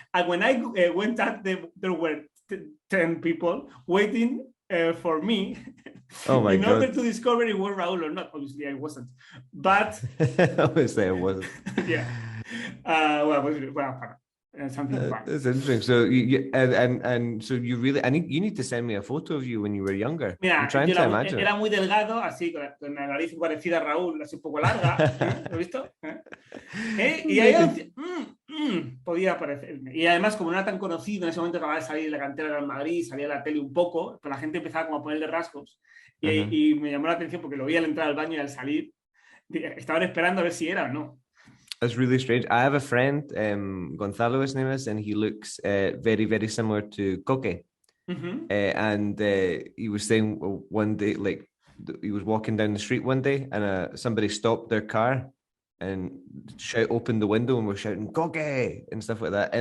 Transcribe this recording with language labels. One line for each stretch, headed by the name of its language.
English: And when I went out, there were 10 people waiting for me in order to discover if it was Raul or not. Obviously, I wasn't. But obviously, I wasn't. Yeah. something fun. That's interesting. So and so you really, you need to send me a photo of you when you were younger.
Spanish: Mira,
English: I'm trying to imagine.
Spanish: Era muy delgado, así con la nariz parecida a Raúl, así un poco larga. ¿Lo has visto? Y ahí podía aparecerme. Y además, como no era tan conocido, en ese momento acababa de salir de la cantera del Madrid, salía a la tele un poco, pues la gente empezaba como a ponerle rasgos. Y me llamó la atención porque lo vi al entrar al baño y al salir. Estaban esperando a ver si era o no.
English: That's really strange. I have a friend, Gonzalez, his name is, and he looks very, very similar to Coque. And he was saying one day, like he was walking down the street one day, and somebody stopped their car and opened the window and was shouting "Coque" and stuff like that.